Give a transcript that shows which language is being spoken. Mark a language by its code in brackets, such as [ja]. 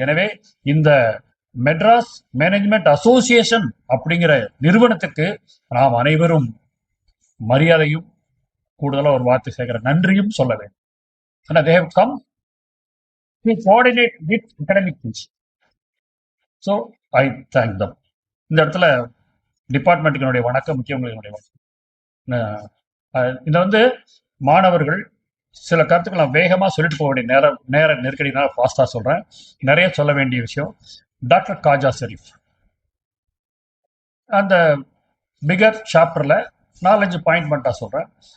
[ta] எனவே இந்த Madras management association அப்படிங்கிற நிறுவனத்துக்கு நாம் அனைவரும் மரியாதையும் கூடுதலா ஒரு வார்த்தை சேர்க்கிற நன்றியும் சொல்ல வேண்டும். [en] ஆனா they have come to coordinate with academic things. So I thank them. [ta] இந்த இடத்துல டிபார்ட்மெண்ட்டுக்கு வணக்கம், முக்கியங்களுடைய வணக்கம். இதை வந்து மாணவர்கள் சில கருத்துக்கள் நான் வேகமாக சொல்லிட்டு போக வேண்டிய நேர நெருக்கடினால ஃபாஸ்டா சொல்றேன். நிறைய சொல்ல வேண்டிய விஷயம். டாக்டர் காஜா ஷெரீஃப் அந்த பிகர் சாப்டர்ல 4-5 பாயிண்ட் மட்டும் சொல்றேன்.